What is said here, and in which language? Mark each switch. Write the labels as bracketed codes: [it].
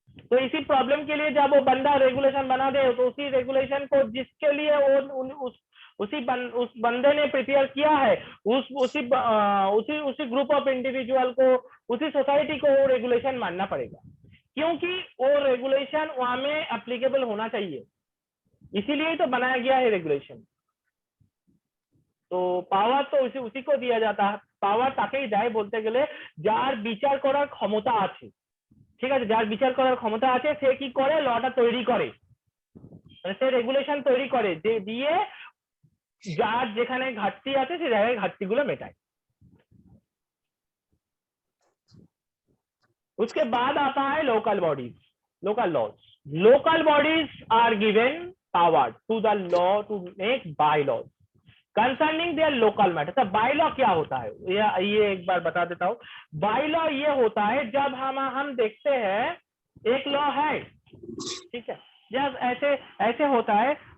[hi] तो इसी प्रॉब्लम के लिए जब वो बंदा रेगुलेशन बना दे, तो उसी रेगुलेशन को जिसके लिए उस बंदे ने प्रिपेयर किया है, उसी ग्रुप ऑफ इंडिविजुअल को, उसी सोसाइटी को वो रेगुलेशन मानना पड़ेगा, क्योंकि वो रेगुलेशन वहां में एप्लीकेबल होना चाहिए। इसीलिए तो बनाया गया है रेगुलेशन। तो [bn] পাওয়ার তো [hi] उसी को दिया जाता है। [bn] পাওয়ার তাকেই দেয় বলতে গেলে যার বিচার করার ক্ষমতা আছে। ঠিক আছে, যার বিচার করার ক্ষমতা আছে সে কি করে? লটা তৈরি করে, মানে সে রেগুলেশন তৈরি করে, যে দিয়ে যার যেখানে ঘাটতি আছে সে জায়গায় ঘাটতিগুলো মেটায়। [hi] उसके बाद आता है local bodies, local laws. [en] Local bodies are given power to the law to make bylaws concerning their local matter. [hi] तो बाय लॉ क्या होता है? ये एक बार बता देता हूँ। बाय लॉ ये होता है जब हम देखते हैं एक लॉ है, ठीक है, जब ऐसे होता है।